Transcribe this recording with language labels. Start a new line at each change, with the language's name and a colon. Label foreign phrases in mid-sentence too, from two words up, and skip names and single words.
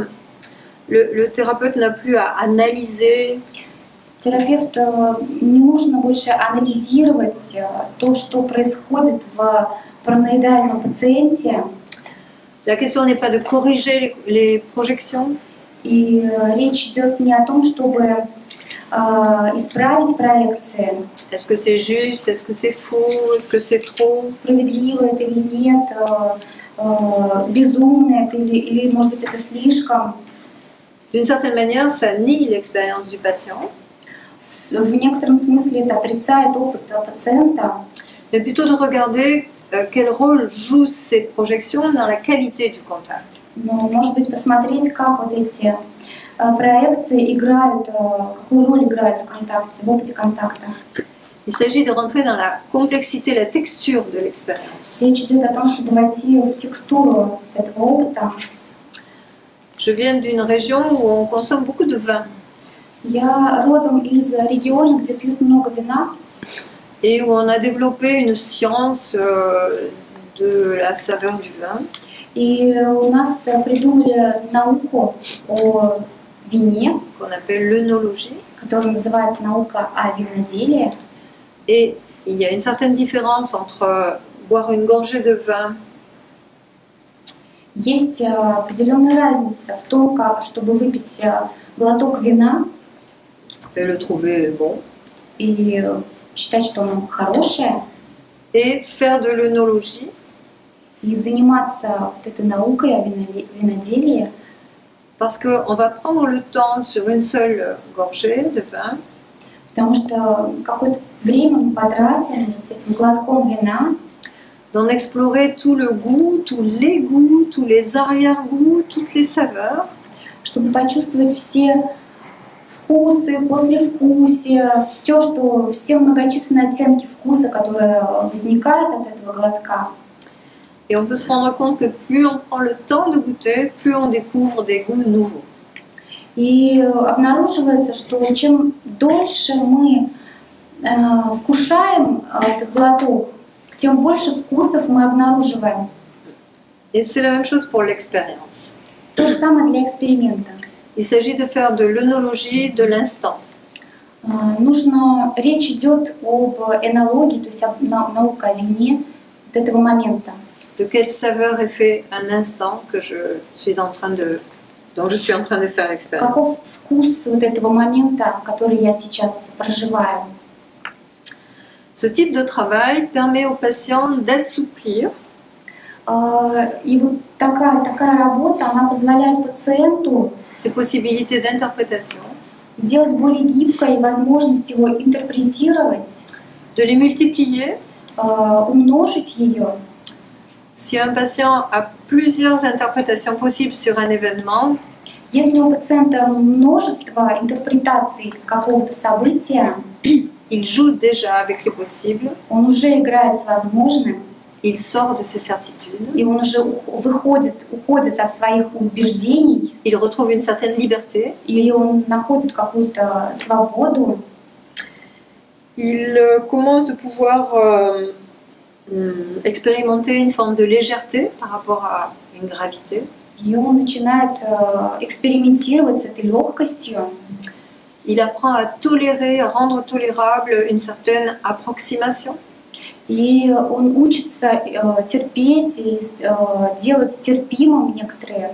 French: Le thérapeute n'a plus à analyser.
Russian: Терапевт не нужно больше анализировать то, что происходит в параноидальном пациенте.
French: La question n'est pas de corriger les projections.
Russian: И речь идет не о том, чтобы исправить проекции.
French: Est-ce que c'est juste? Est-ce que c'est faux? Est-ce que c'est trop?
Russian: Справедливо это или нет, безумно это или, может быть, это слишком.
French: D'une certaine manière, ça nie l'expérience du patient.
Russian: В некотором смысле это отрицает опыт пациента.
French: Mais plutôt de regarder quel rôle jouent ces projections dans la qualité du contact.
Russian: Но, может быть, посмотреть, как вот эти проекции играют, какую роль играют в контакте, в опыте контакта.
French: Il s'agit de rentrer dans la complexité, la texture de l'expérience.
Russian: Речь идет о том, чтобы войти в текстуру этого опыта.
French: Je viens d'une région où on consomme beaucoup de vin.
Russian: Я родом из региона, где пьют много вина.
French: Et où on a développé une science de la saveur du vin.
Russian: И у нас придумали науку о вине,
French: qu'on appelle l'œnologie.
Russian: которая называется наука о виноделии.
French: Et il y a une certaine différence entre boire une gorgée de vin.
Russian: Есть определенная разница в том, как, чтобы выпить глоток вина
French: Et le trouver bon.
Russian: И считать, что оно хорошее.
French: Et faire de l'œnologie.
Russian: И заниматься вот этой наукой о виноделии.
French: Parce qu'on va prendre le temps sur une seule gorgée de vin.
Russian: Потому что какое-то время мы потратим с этим глотком вина.
French: D'en explorer tout le goût, tous les goûts, tous les arrière-goûts, toutes les saveurs.
Russian: Чтобы почувствовать все вкусы, послевкусие, все многочисленные оттенки вкуса, которые возникают от этого глотка.
French: Et on peut se rendre compte que plus on prend le temps de goûter, plus on découvre des goûts nouveaux.
Russian: И обнаруживается, что чем дольше мы вкушаем этот глоток, тем больше вкусов мы обнаруживаем.
French: Et c'est la même chose pour l'expérience.
Russian: То же самое для эксперимента.
French: Il s'agit de faire de l'œnologie de l'instant.
Russian: Речь идет об энологии, то есть наука о вине от этого момента.
French: De quelle saveur est fait un instant que dont je suis en train de faire l'expérience.
Russian: Каков вкус вот этого момента, который я сейчас проживаю?
French: Ce type de travail permet aux patients d'assouplir.
Russian: И вот такая работа, она позволяет пациенту
French: Ses possibilités d'interprétation,
Russian: сделать более гибкой возможность его интерпретировать,
French: de les multiplier.
Russian: Умножить ее.
French: Si un patient a plusieurs interprétations possibles sur un événement,
Russian: Если у пациента множество интерпретаций какого-то события,
French: il joue déjà avec les possibles,
Russian: он уже играет с возможным,
French: il sort de ses certitudes,
Russian: и он уже уходит от своих убеждений,
French: il retrouve une certaine liberté,
Russian: или он находит какую-то свободу.
French: Il commence de pouvoir expérimenter une forme de légèreté par rapport à une gravité.
Russian: И он начинает экспериментировать с этой легкостью.
French: Il apprend à tolérer, à rendre tolérable une certaine approximation.
Russian: И он учится терпеть и делать терпимым некоторые